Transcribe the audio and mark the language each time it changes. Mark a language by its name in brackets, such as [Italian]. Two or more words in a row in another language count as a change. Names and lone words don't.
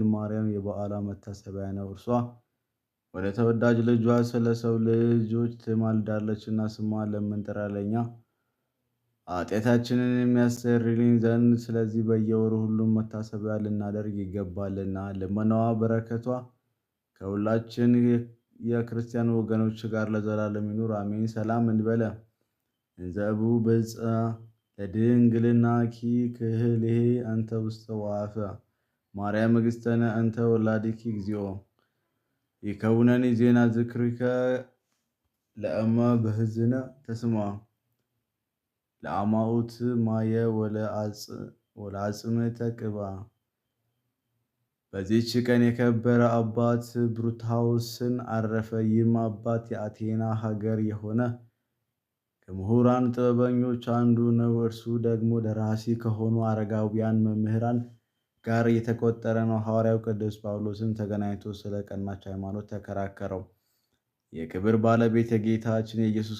[Amharic] ማርያም የበዓሏ መታሰቢያ ነው። እርሷ ወደ ተወዳጅ ልጇ ስለ ሰው ልጆች ትማልዳለችና ስሟን ለምንጠራ ለእኛ ኃጢአታችንን የሚያስተሰርይልን ዘንድ ስለዚህ በየወሩ ሁሉም መታሰቢያ ልናደርግ ይገባልና። ልመናዋ በረከቷ ከሁላችን የክርስቲያን ወገኖች ጋር ለዘላለም ይኑር አሜን። [Geez] ሰላም እንበለ እንዘቡ ብፅዕ ለድንግልናኪ ክህልሄ እንተ ውስተ ወአፈ ማርያም እግዝእትነ እንተ ወላዲኪ እግዚኦ ይከውነኒ ዜና ዝክርከ ለእመ በህዝነ ተስምዐ ለአማኡት ማየ ወለአጽምዕ ተቅብአ። [Amharic] በዚህች ቀን የከበረ አባት ብሩታዎስን አረፈ። ይህም አባት የአቴና ሀገር የሆነ ከምሁራን ጥበበኞች አንዱ ነው። እርሱ ደግሞ ደራሲ ከሆኑ አረጋውያን መምህራን ጋር የተቆጠረ ነው። ሐዋርያው ቅዱስ ጳውሎስን ተገናኝቶ ስለ ቀናች ሃይማኖት ተከራከረው። የክብር ባለቤት የጌታችን የኢየሱስ